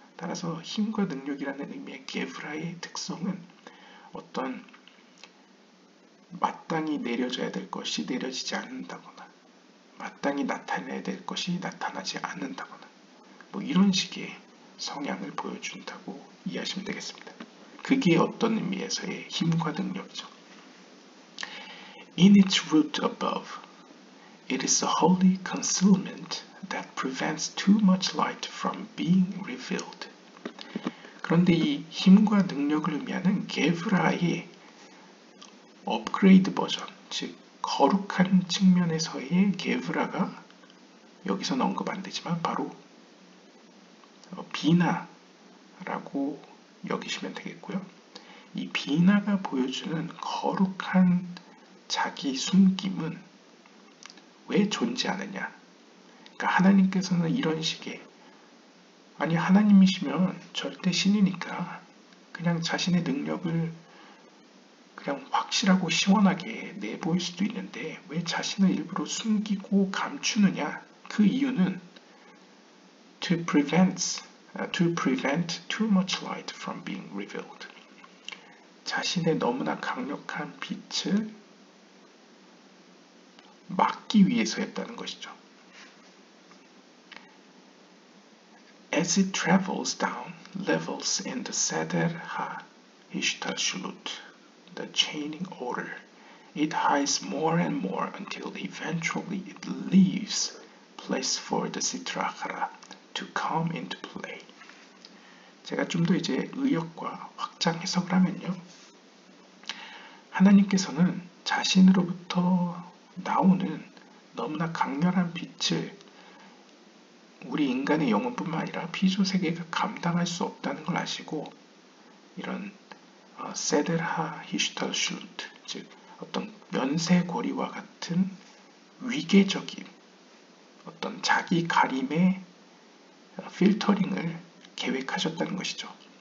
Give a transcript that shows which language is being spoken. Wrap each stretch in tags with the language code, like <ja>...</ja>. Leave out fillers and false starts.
<ko>따라서 힘과 능력이라는 의미의 게브라의 특성은 어떤 마땅히 내려져야 될 것이 내려지지 않는다거나 마땅히 나타내야 될 것이 나타나지 않는다거나 이런 식의 성향을 보여준다고 이해하시면 되겠습니다. 그게 어떤 의미에서의 힘과 능력이죠.</ko> <en>In its root above, it is a holy concealment that prevents too much light from being revealed.</en> <ko>그런데 이 힘과 능력을 의미하는 게브라의 업그레이드 버전, 즉 거룩한 측면에서의 게브라가 여기서는 언급 안 되지만 바로 비나라고 여기시면 되겠고요. 이 비나가 보여주는 거룩한 자기 숨김은 왜 존재하느냐? 그러니까 하나님께서는 이런 식의 아니 하나님이시면 절대 신이니까 그냥 자신의 능력을 그냥 확실하고 시원하게 내보일 수도 있는데 왜 자신을 일부러 숨기고 감추느냐? 그 이유는</ko> <en>to prevent too much light from being revealed.</en> <ko>자신의 너무나 강력한 빛을 막기 위해서였다는 것이죠.</ko> <en>As it travels down levels in the Seder HaHishtalshelut, the chaining order, it hides more and more until eventually it leaves place for the Sitra Achara to come into play.</en> <ko>제가 좀 더 이제 의역과 확장 해석을 하면요. 하나님께서는 자신으로부터 나오는 너무나 강렬한 빛을 우리 인간의 영혼뿐만 아니라 피조세계가 감당할 수 없다는 걸 아시고 이런 세델하 히슈탈슐루트 즉 어떤 면세고리와 같은 위계적인 어떤 자기 가림의 필터링을 계획하셨다는 것이죠.</ko>